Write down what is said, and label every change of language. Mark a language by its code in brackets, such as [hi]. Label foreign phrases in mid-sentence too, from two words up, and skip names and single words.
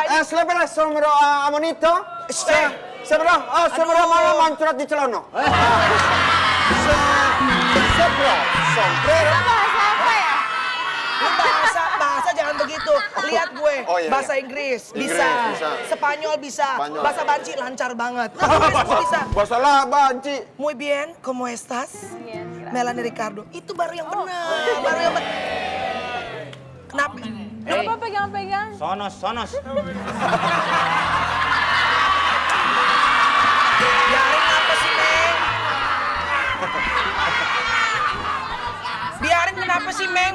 [id] Slepera somero amonito. Sebro malam mancurat di celono. Sebro sombrero. Bahasa apa ya? Lu bahasa jangan begitu. Lihat gue, Oh, iya, bahasa iya. Inggris Inggris, bisa. bisa. Spanyol bisa. Spanyol. Bahasa Banci lancar banget. Bahasa bisa. Bahasa lah banci. [es] Muy bien, ¿cómo estás? Bien, gracias. [id] Melanie Ricardo. Itu baru yang benar. Baru yang benar. Kenapa? Apa pegang-pegang? Sonos. Biarin apa sih, Meng? Biarin kenapa sih, Meng?